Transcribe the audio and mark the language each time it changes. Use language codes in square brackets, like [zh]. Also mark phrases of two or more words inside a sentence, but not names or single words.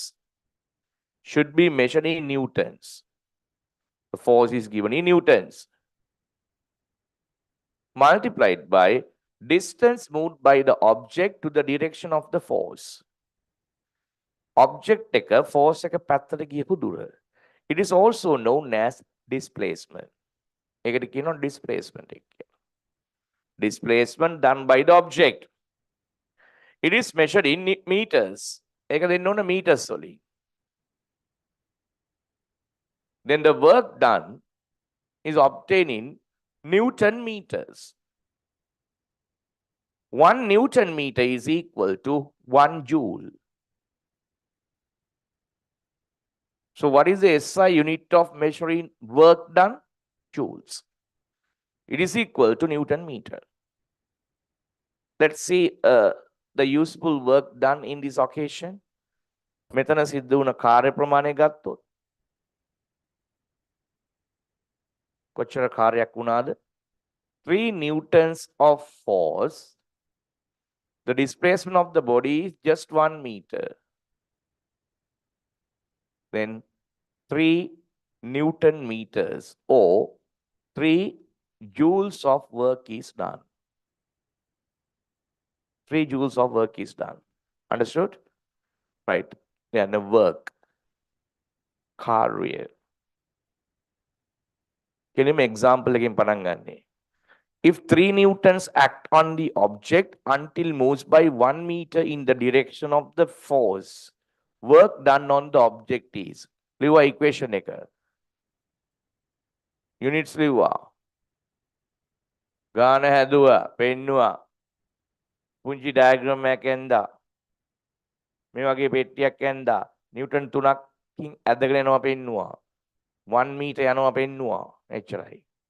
[en] Should be measured in newtons. The force is given in newtons. Multiplied by distance moved by the object to the direction of the force. [si] Object එක force එක පැත්තට ගියපු දුර. [en] It is also known as displacement. [si] ඒකට කියනවා displacement එක කියලා. [en] Displacement done by the object. It is measured in meters. [si] ඒක දෙන්න ඕන meters වලින්. [en] Then the work done is obtained in Newton meters. 1 Newton meter is equal to 1 joule. So what is the SI unit of measuring work done? Joules. It is equal to Newton meter. Let's see the useful work done in this occasion. [si] මෙතන සිද්ධ වුණ කාර්ය ප්‍රමාණය ගත්තොත් කොච්චර කාර්යයක් වුණාද? [en] 3 newtons of force. The displacement of the body is just 1 meter. Then 3 Newton meters or 3 joules of work is done. 3 joules of work is done. Understood? Right. Yeah, the work. Career. [si] කෙලිම example එකෙන් පටන් ගන්නෙ. [en] If 3 newtons act on the object until moves by 1 meter in the direction of the force, work done on the object is. [si] ලිව්වා equation එක. Units ලිව්වා. ගාන හැදුවා, පෙන්නුවා. පුංචි diagram එකක් ඇන්දා. මේ වගේ පෙට්ටියක් ඇන්දා. නිව්ටන් 3කින් ඇදගෙන යනවා පෙන්නුවා. 1 meter යනවා පෙන්නුවා. එච්චරයි.